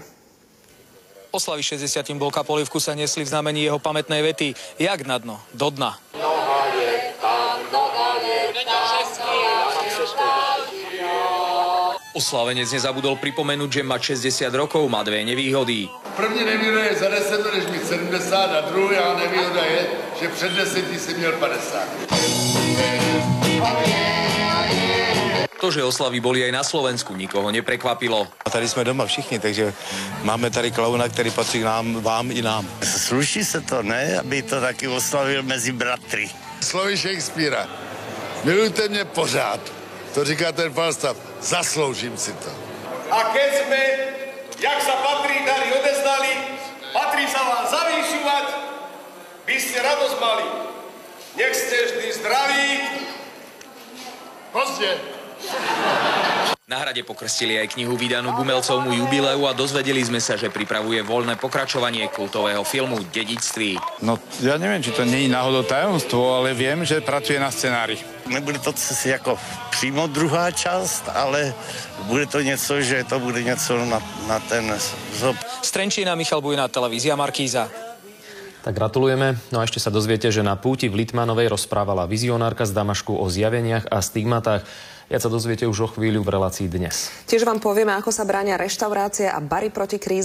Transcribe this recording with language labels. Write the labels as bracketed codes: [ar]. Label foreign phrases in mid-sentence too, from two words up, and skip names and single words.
[sk] Oslavy 60. Bolka Polívku sa nesli v znamení jeho pamätnej vety: [cs] jak na dno, do dna. [sk] Oslávenec nezabudol pripomenúť, že mať 60 rokov má dve nevýhody. [cs] První nevýhoda je za 10 let, než mít 70, a druhá nevýhoda je, že před 10 si měl 50. [sk] To, že oslavy boli aj na Slovensku, nikoho neprekvapilo. [cs] Tady jsme doma všichni, takže máme tady klauna, který patří nám, vám i nám. Sluší se to, ne? Aby to taky oslavil mezi bratry. Slovy Shakespearea. Milujte mě pořád. To říká ten Falstaff. Zasloužím si to. [sk] A keď sme, jak sa patrí, dary odezdali, patrí sa vám zavýšovať, by ste radosť mali. Nech ste vždy zdraví. Pozdě. Na hrade pokrstili aj knihu vydanú k umelcovmu jubileu a dozvedeli sme sa, že pripravuje voľné pokračovanie kultového filmu Dedičství. No, ja neviem, či to nie je náhodou tajomstvo, ale viem, že pracuje na scenári. [cs] Nebude to jako přímo druhá část, ale bude to něco, že to bude něco na ten zob. [sk] Z Trenčína Michal Bujna, televízia Markíza. Tak gratulujeme. No a ešte sa dozviete, že na púti v Litmanovej rozprávala vizionárka z Damašku o zjaveniach a stigmatách. Viac sa dozviete už o chvíľu v relácii Dnes. Tiež vám povieme, ako sa bránia reštaurácie a bary proti kríze.